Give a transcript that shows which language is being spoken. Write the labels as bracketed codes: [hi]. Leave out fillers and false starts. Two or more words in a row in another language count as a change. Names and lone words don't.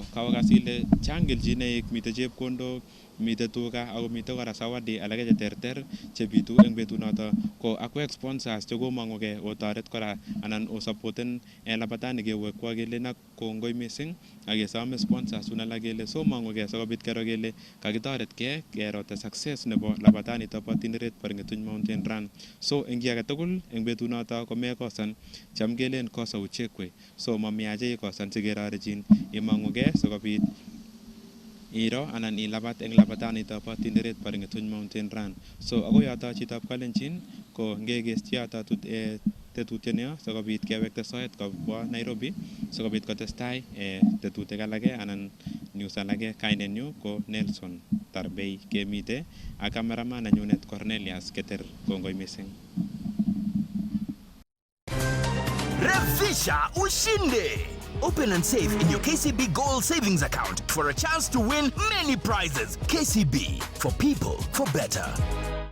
[kln] So kawakas ile chang kelchinoik, mitei chepkondok, mite tuga ako mite kora zawadi alake cheterter chebitu eng betunoto ko akwek sponsors chekomong'ugei otoret kora anan osupporten labatani kewekwa kelen ak kongoi mising ak kesome sponsors un alak kele somong'ugei sikobit kero kele kakitoretkei kero [en] the success [kln] nebo labatanito bo tinderet bo Ng'etuny Mountain Run. So eng ki age tugul eng betunoto komekosan cham kelen kosa uchekwe, so mamiache ikosan sikerorichin imong'ugei sikobit iro anan ilabat eng labatanito bo tinderet bo Ng'etuny Mountain Run. So agoi yoto chitab Kalenjin ko ngekeschi yoto tetutienyo sikobit kewekte soet kobwa Nairobi sikobit kotestai tetutik alake anan news alake. Kainenyu ko Nelson Tarbei kemite ak cameraman nenyunet Cornelius Keter. Kongoi mising. [sw] Revisha ushinde. [en] Open and save in your KCB Gold Savings account for a chance to win many prizes. KCB, for people, for better.